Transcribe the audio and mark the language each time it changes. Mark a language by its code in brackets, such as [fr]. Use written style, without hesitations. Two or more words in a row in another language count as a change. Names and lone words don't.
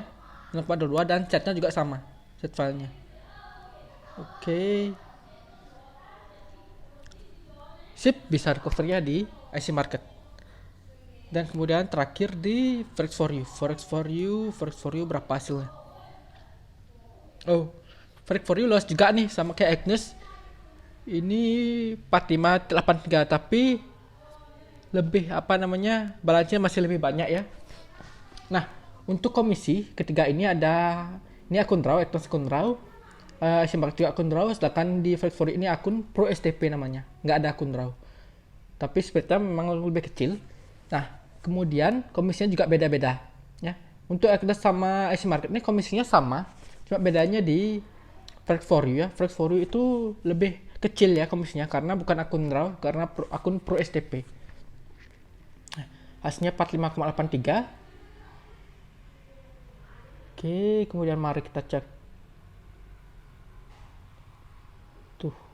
[id] 0,22 dan chatnya juga sama. Chat filenya. Oke. Sip, bisa recovery ya di IC Market. Dan kemudian terakhir di Forex for You berapa hasilnya? Oh, Forex for You loss juga nih sama kayak Agnes. Ini 4583 tapi lebih balance-nya masih lebih banyak ya. Nah, untuk komisi ketiga ini ada akun raw, akun raw. IC Market juga akun raw, sedangkan di Forex for You ini akun Pro STP namanya. Nggak ada akun raw. Tapi spreadnya memang lebih kecil. Nah, kemudian komisinya juga beda-beda ya. Untuk Agnes sama IC Market ini komisinya sama, cuma bedanya di Forex for You ya. Forex for You itu lebih kecil ya komisinya karena bukan akun raw, karena akun Pro STP. Nah, hasilnya 45,83. Oke, kemudian mari kita cek. Tuh.